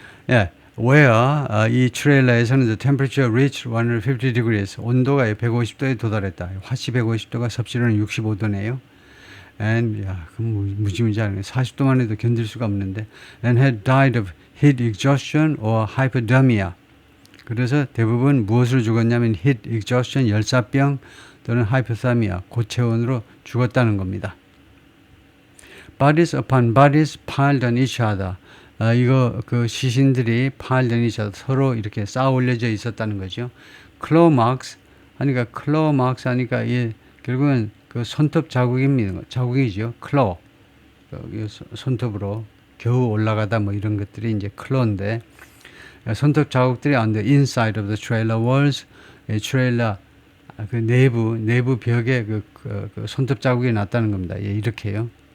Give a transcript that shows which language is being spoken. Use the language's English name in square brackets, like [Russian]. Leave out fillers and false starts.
[English] 예, where [Korean] 이 트레일러에서는 [English] the temperature reached 150 degrees [Korean] 온도가 150도에 도달했다. 화씨 150도가 섭씨로는 65도네요. And 야, 그럼 무지무지하네. 40도만 해도 견딜 수가 없는데. [English] And had died of heat exhaustion or hypothermia. [Korean] 그래서 대부분 무엇으로 죽었냐면 heat exhaustion 열사병 또는 hypothermia 고체온으로 죽었다는 겁니다. [English] Bodies upon bodies piled on each other. [Korean] 이거 그 시신들이 [English] piled on each other [Korean] 서로 이렇게 쌓아 올려져 있었다는 거죠. claw marks 하니까 claw marks 하니까 이 결국은 그 손톱 자국입니다. 자국이죠. claw. 손톱으로 겨우 올라가다 뭐 이런 것들이 이제 claw인데 손톱 자국들이 [English] on the inside of the trailer walls [Korean] 트레일러 그 내부 벽에 그 손톱 자국이 났다는 겁니다. 예, 이렇게요.